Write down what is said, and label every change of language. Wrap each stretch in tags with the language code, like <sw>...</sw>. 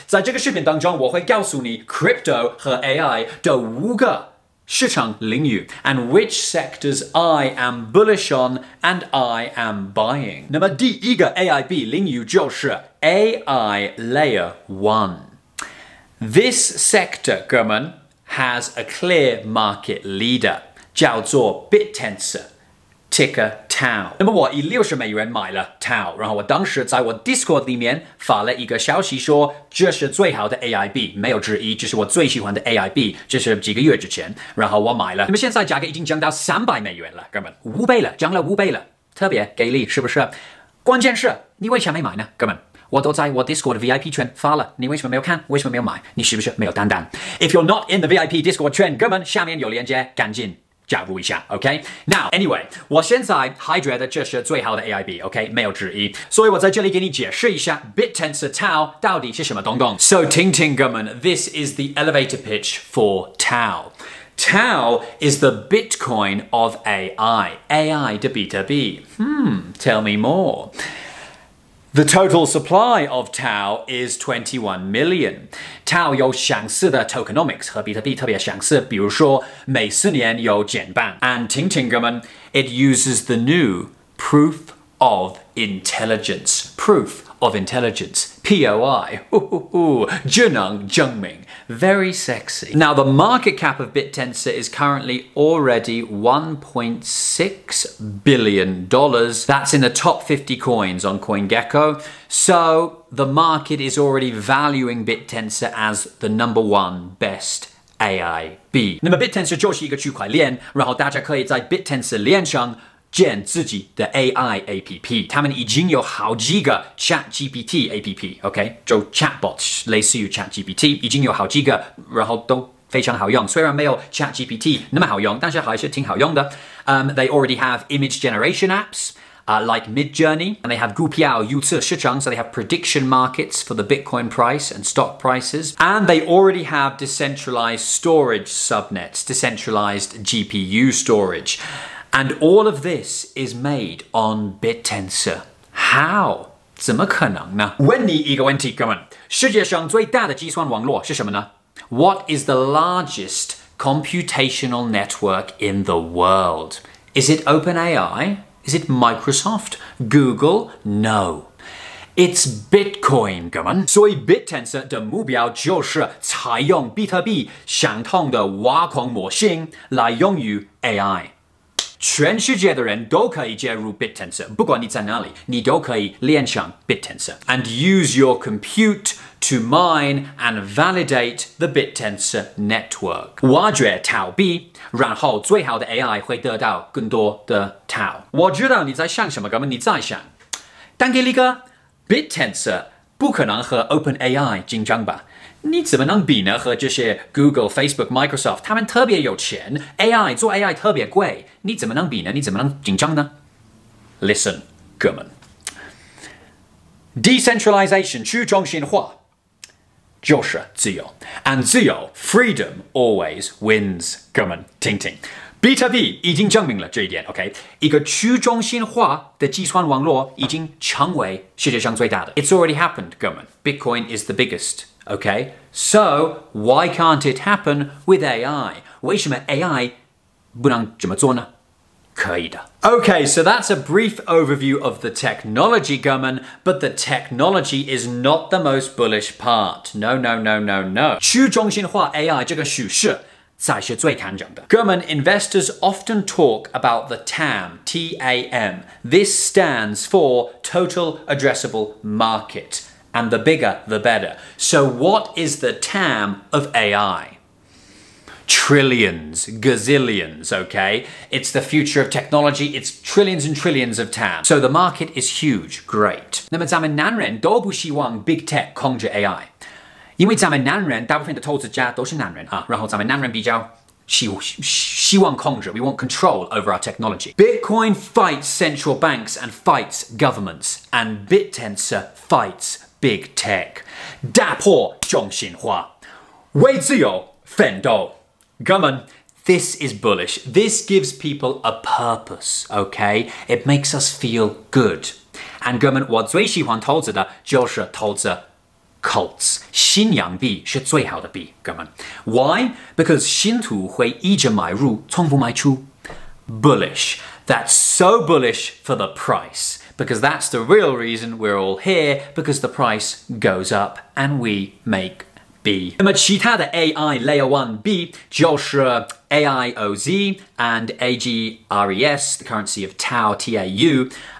<zh>在这个视频当中，我会告诉你 crypto 和 AI 的5个市场领域</zh> <en>and which sectors I am bullish on and I am buying。</en> <zh>那么第一个 AI 币领域就是 AI Layer 1。</zh> <en>This sector,</en> <zh>哥们</zh> <en>has a clear market leader，</en> <zh>叫做 Bittensor。Ticker TAO。那么我以$60买了 TAO， 然后我当时在我 Discord 里面发了一个消息说，这是最好的 AI 币，没有之一，这是我最喜欢的 AI 币，这是几个月之前，然后我买了。那么现在价格已经降到$300了，哥们，5倍了，涨了5倍了，特别给力，是不是？关键是你为什么没买呢，哥们？我都在我 Discord 的 VIP 圈发了，你为什么没有看？为什么没有买？你是不是没有担当 ？</zh> <en>If you're not in the VIP Discord 圈，</en> <zh>哥们，下面有链接，赶紧加入一下 ，OK？</zh> <en>Now anyway，</en> <zh>我现在还觉得这是最好的 AI 币 ，OK？没有之一，所以我在这里给你解释一下 Bittensor TAO 到底是什么东东。</zh> <en>So</en> <zh>听听哥们</zh> <en>，this is the elevator pitch for TAO。TAO is the Bitcoin of AI</en> <zh>的比特币。</zh> <en>Tell me more。The total supply of TAO is 21 million.</en> <zh>TAO 有相似的 tokenomics 和比特币特别相似，比如说每4年有减半。</zh> <en>And</en> <zh>听听哥们</zh> <en>it uses the new proof of intelligence. Proof of intelligence. POI.</en> <zh>智能证明。</zh> <en>Very sexy. Now, the market cap of Bittensor is currently already $1.6 billion. That's in the top 50 coins on CoinGecko. So, the market is already valuing Bittensor as the #1 best AI 币。</en> <zh>那么 Bittensor 就是一个区块链，然后大家可以在 Bittensor 链上建自己的 AI APP， 他们已经有好几个 ChatGPT APP，OK， 就 chatbot 类似于 ChatGPT， 已经有好几个，然后都非常好用。虽然没有 ChatGPT 那么好用，但是还是挺好用的。</zh> <en>They already have image generation apps. Like Midjourney, and they have</en> <zh>股票预测市场,</zh> <en>so they have prediction markets for the Bitcoin price and stock prices. And they already have decentralized storage subnets, decentralized GPU storage. And all of this is made on Bittensor. How?</en> <zh>怎么可能呢？问你一个问题，哥们，世界上最大的计算网络是什么呢？</zh> <en>What is the largest computational network in the world? Is it OpenAI? Is it Microsoft? Google? No. It's Bitcoin,</en> <zh>哥们。所以 Bittensor 的目标就是采用比特币相同的挖矿模型来用于 AI。全世界的人都可以接入 Bittensor， 不管你在哪里，你都可以连上 Bittensor</zh> <en>and use your compute to mine and validate the Bittensor network。</en> <zh>挖掘 TAO 币，然后最好的 AI 会得到更多的 TAO。我知道你在想什么，哥们，你在想，单给一个 Bittensor 不可能和 OpenAI 竞争吧？你怎么能比呢？和这些 Google、Facebook、Microsoft， 他们特别有钱 ，AI 做 AI 特别贵，你怎么能比呢？你怎么能竞争呢 ？Listen， 哥们 ，decentralization 去中心化就是自由 ，and 自由</zh> <en>freedom always wins，</en> <zh>哥们，听听。比特币已经证明了这一点 ，OK？ 一个去中心化的计算网络已经成为世界上最大的。</zh> <en>It's already happened，</en> <zh>哥们。</zh> <en>Bitcoin is the biggest。Okay, so why can't it happen with AI?</en> <zh>为什么 AI 不能这么做呢？可以的。</zh> <en>Okay, so that's a brief overview of the technology,</en> <zh>哥们</zh> <en>but the technology is not the most bullish part. No, no, no, no, no.</en> <zh>去中心化 AI 这个叙事才是最看重的。</zh> <en>哥们 investors often talk about the TAM, T-A-M. This stands for Total Addressable Market. And the bigger, the better. So what is the TAM of AI? Trillions, gazillions, okay? It's the future of technology. It's trillions and trillions of TAM. So the market is huge. Great.</en> <zh>那么咱们男人都不希望 Big Tech 控制 AI， 因为咱们男人大部分的投资家都是男人啊，然后咱们男人比较希望控制</zh> <en>we want control over our technology. Bitcoin fights central banks and fights governments, and Bittensor fights Big Tech.</en> <zh>打破中心化为自由奋斗。哥们</zh> <en>This is bullish. This gives people a purpose, okay? It makes us feel good.</en> <zh>And 哥们，我最喜欢投资的就是投资 cults. 新洋币是最好的币，哥们。</zh> <en>Why? Because</en> <zh>信徒会一直买入，从不卖出。</zh> <en>Bullish. That's so bullish for the price. Because that's the real reason we're all here, because the price goes up and we make B.</en> <zh>那么其他的 AI Layer 1 B 就是 AIOZ and AGRS,</zh> <en>the currency of TAO,</en> <zh>TAU.</zh>